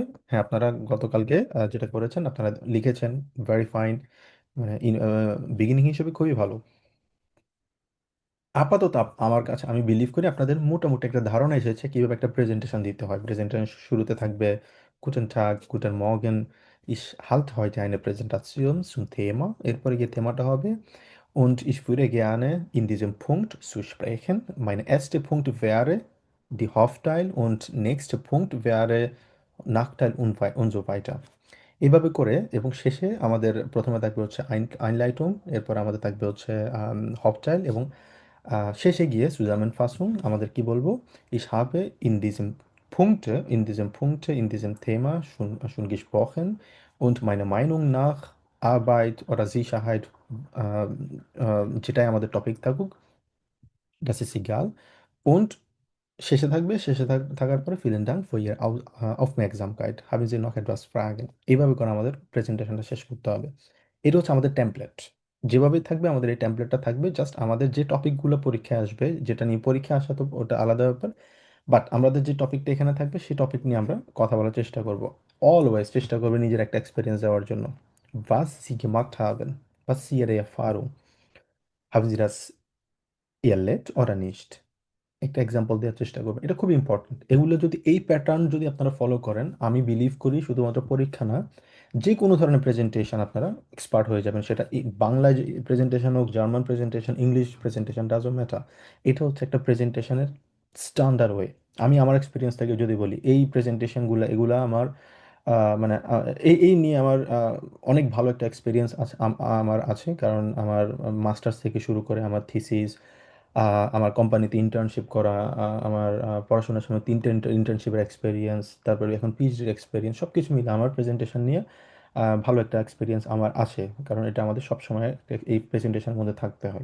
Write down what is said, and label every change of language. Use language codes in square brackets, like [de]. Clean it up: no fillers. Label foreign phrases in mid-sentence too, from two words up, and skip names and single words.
[bn] হ্যাঁ, আপনারা গতকালকে যেটা করেছেন আপনারা লিখেছেন, [en] very fine, [bn] মানে বিগিনিং হিসেবে খুবই ভালো। আপাতত আমার কাছে আমি বিলিভ করি আপনাদের মোটামুটি একটা ধারণা এসেছে কিভাবে একটা প্রেজেন্টেশন দিতে হয়। প্রেজেন্টেশন শুরুতে থাকবে [de] Guten Tag, guten Morgen, ich halte heute eine Präsentation zum Thema। [bn] এরপরে গিয়ে থেমাটা হবে [de] und ich würde gerne in diesem Punkt zu sprechen. Mein erster Punkt wäre die Hauptteil und nächster Punkt wäre Nachteil und so weiter। [bn] এভাবে করে, এবং শেষে আমাদের প্রথমে থাকবে হচ্ছে আইনলাইটুম, এরপর আমাদের থাকবে হচ্ছে হফটাইল, এবং শেষে গিয়ে Zusammenfassung আমাদের কি বলবো? [de] Ich habe in diesem Thema schon gesprochen und meiner Meinung nach Arbeit oder Sicherheit, [bn] যেটাই আমাদের টপিক থাকুক, [de] das ist egal। und [bn] শেষে থাকবে, শেষে থাকার পরে [de] vielen Dank für Ihre Aufmerksamkeit, haben Sie noch etwas Fragen? [bn] এইভাবে করে আমাদের প্রেজেন্টেশনটা শেষ করতে হবে। এটা হচ্ছে আমাদের টেমপ্লেট। যেভাবেই থাকবে আমাদের এই টেমপ্লেটটা থাকবে, জাস্ট আমাদের যে টপিকগুলো পরীক্ষায় আসবে, যেটা নিয়ে পরীক্ষা আসা তো ওটা আলাদা ব্যাপার, বাট আমাদের যে টপিকটা এখানে থাকবে সেই টপিক নিয়ে আমরা কথা বলার চেষ্টা করব। অলওয়েজ চেষ্টা করবে নিজের একটা এক্সপিরিয়েন্স দেওয়ার জন্য। Was Sie gemacht haben, was ist Ihre Erfahrung, haben Sie das erlebt oder nicht? একটা এক্সাম্পল দেওয়ার চেষ্টা করবেন, এটা খুব ইম্পর্টেন্ট। এগুলো যদি, এই প্যাটার্ন যদি আপনারা ফলো করেন, আমি বিলিভ করি শুধুমাত্র পরীক্ষা না, যে কোনো ধরনের প্রেজেন্টেশন আপনারা এক্সপার্ট হয়ে যাবেন। সেটা বাংলায় প্রেজেন্টেশন হোক, জার্মান প্রেজেন্টেশন, ইংলিশ প্রেজেন্টেশন, [en] doesn't matter. [bn] এটা হচ্ছে একটা প্রেজেন্টেশনের [en] standard way. [bn] আমি আমার এক্সপিরিয়েন্স থেকে যদি বলি, এই প্রেজেন্টেশনগুলো এগুলো আমার মানে এই নিয়ে আমার অনেক ভালো একটা এক্সপিরিয়েন্স আছে, আমার আছে, কারণ আমার মাস্টার্স থেকে শুরু করে আমার থিসিস, আমার কোম্পানিতে ইন্টার্নশিপ করা, আমার পড়াশোনার সময় 3টে ইন্টার্নশিপের এক্সপিরিয়েন্স, তারপরে এখন পিএইচডির এক্সপিরিয়েন্স, সব কিছু মিলে আমার প্রেজেন্টেশন নিয়ে ভালো একটা এক্সপিরিয়েন্স আমার আছে, কারণ এটা আমাদের সবসময় এই প্রেজেন্টেশনের মধ্যে থাকতে হয়।